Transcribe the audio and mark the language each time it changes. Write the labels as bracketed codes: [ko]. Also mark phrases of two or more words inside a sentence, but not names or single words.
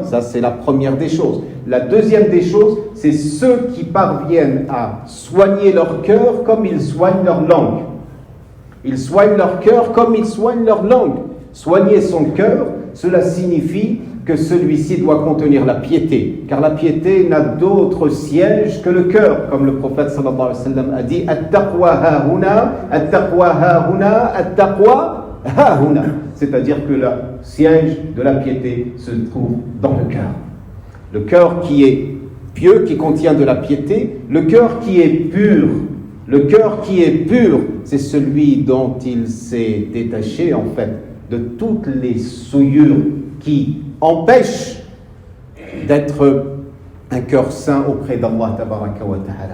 [fr] Ça, c'est la première des choses. La deuxième des choses, c'est ceux qui parviennent à soigner leur cœur comme ils soignent leur langue. Ils soignent leur cœur comme ils soignent leur langue. Soigner son cœur, cela signifie que celui-ci doit contenir la piété, car la piété n'a d'autre siège que le cœur, comme le prophète [ar] صلى الله عليه وسلم [fr] a dit, [ar] التقوى هاهنا، التقوى هاهنا، التقوى هاهنا. [fr] C'est-à-dire que le siège de la piété se trouve dans le cœur. Le cœur qui est pieux, qui contient de la piété, le cœur qui est pur. Le cœur qui est pur, c'est celui dont il s'est détaché, en fait, de toutes les souillures qui empêchent d'être un cœur saint auprès d'Allah [ar] تبارك وتعالى.